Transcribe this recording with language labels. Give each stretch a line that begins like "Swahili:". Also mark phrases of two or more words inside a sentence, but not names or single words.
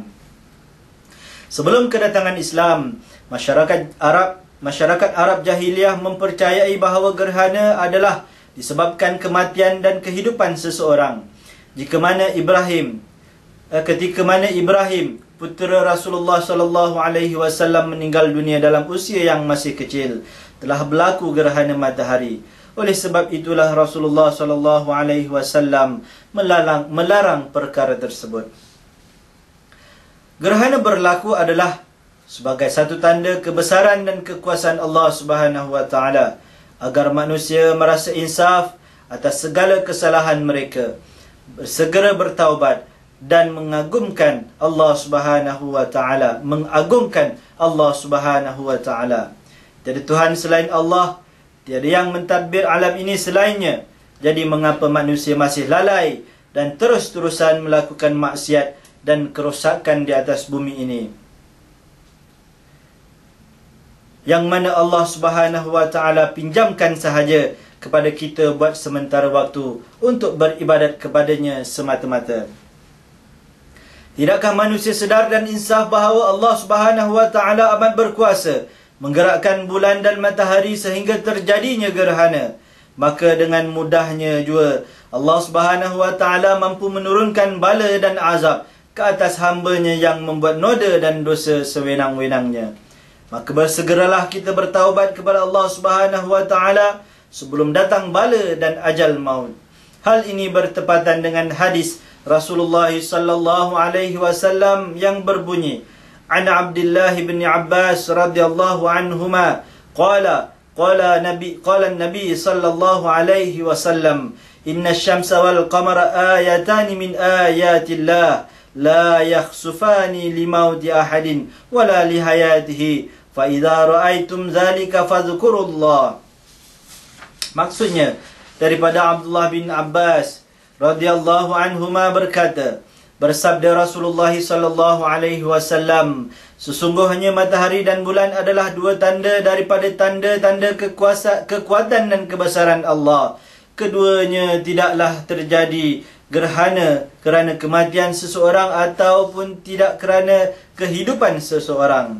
Malay: Sebelum kedatangan Islam, masyarakat Arab jahiliyah mempercayai bahawa gerhana adalah disebabkan kematian dan kehidupan seseorang. Ketika mana Ibrahim putera Rasulullah
Arabic: صلى الله عليه وسلم
Malay: meninggal dunia dalam usia yang masih kecil, telah berlaku gerhana matahari. Oleh sebab itulah Rasulullah
Arabic: صلى الله عليه وسلم
Malay: melarang perkara tersebut. Gerhana berlaku adalah sebagai satu tanda kebesaran dan kekuasaan Allah
Arabic: سبحانه وتعالى
Malay: agar manusia merasa insaf atas segala kesalahan mereka, bersegera bertaubat dan mengagungkan Allah
Arabic: سبحانه وتعالى,
Malay: Tiada Tuhan selain Allah, tiada yang mentadbir alam ini selainnya. Jadi mengapa manusia masih lalai dan terus-terusan melakukan maksiat dan kerosakan di atas bumi ini, yang mana Allah
Arabic: سبحانه وتعالى
Malay: pinjamkan sahaja kepada kita buat sementara waktu untuk beribadat kepadanya semata-mata. Tidakkah manusia sedar dan insaf bahawa Allah
Arabic: سبحانه وتعالى
Malay: amat berkuasa menggerakkan bulan dan matahari sehingga terjadinya gerhana? Maka dengan mudahnya juga Allah
Arabic: سبحانه وتعالى
Malay: mampu menurunkan bala dan azab ke atas hamba-Nya yang membuat noda dan dosa sewenang-wenangnya. Maka bersegeralah kita bertaubat kepada Allah
Arabic: سبحانه وتعالى
Malay: sebelum datang bala dan ajal maut. Hal ini bertepatan dengan hadis Rasulullah
Arabic: صلى الله عليه وسلم
Malay: yang berbunyi,
Arabic: "عن عبد الله بن عباس رضي الله عنهما قال النبي صلى الله عليه وسلم إن الشمس والقمر آيتان من آيات الله لا يخسفان لموت أحد ولا لحياته فإذا رأيتم ذلك فاذكروا الله."
Malay: Maksudnya daripada Abdullah bin Abbas
Arabic: رضي الله عنهما
Malay: berkata, bersabda Rasulullah
Arabic: صلى الله عليه وسلم,
Malay: sesungguhnya matahari dan bulan adalah dua tanda daripada tanda-tanda kekuatan dan kebesaran Allah. Keduanya tidaklah terjadi gerhana kerana kematian seseorang ataupun tidak kerana kehidupan seseorang.